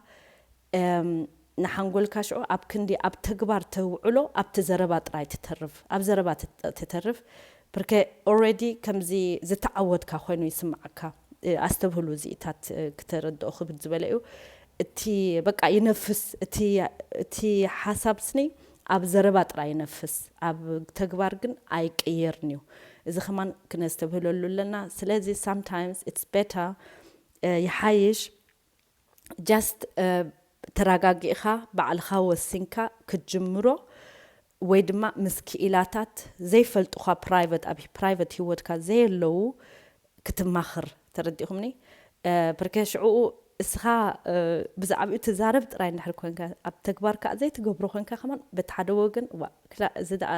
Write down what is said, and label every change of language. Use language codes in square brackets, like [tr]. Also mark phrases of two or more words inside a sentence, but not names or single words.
[ti] ንሓንጎልካ ሽዑ ኣብ ክንዲ ኣብ ተግባር ተውዕሎ ኣብቲ ዘረባ ጥራይ ትተርፍ ኣብ ዘረባ ትተርፍ ብርከ ኦልሬዲ ከምዚ ዝተዓወድካ ኮይኑ ይስምዓካ ኣስተብህሉ እዚኢታት ክትርድኦ ክብድ ዝበለ እዩ እቲ በቃ ይነፍስ እቲ ሓሳብ ስኒ ኣብ ዘረባ ጥራይ ይነፍስ ኣብ ተግባር ግን ኣይቅየርን እዩ እዚ ኸማን ክነስተብህለሉ ኣለና ስለዚ [en] sometimes it's better [ti] ይሓይሽ just ተረጋጊእኻ ባዕልኻ ወሲንካ ክትጅምሮ ወይ ድማ ምስ ክኢላታት ዘይፈልጡኻ ኣብ ፕራይቬት ሂወትካ ዘየለዉ ክትማኽር ተረዲእኹምኒ ብርከ ሽዑኡ እስኻ ብዛዕባኡ ትዛረብ ጥራይ እንድሕር ኮንካ ኣብ ተግባርካ ዘይትገብሮ ኮንካ ኸማን በቲ ሓደ ወገን እዚ ደኣ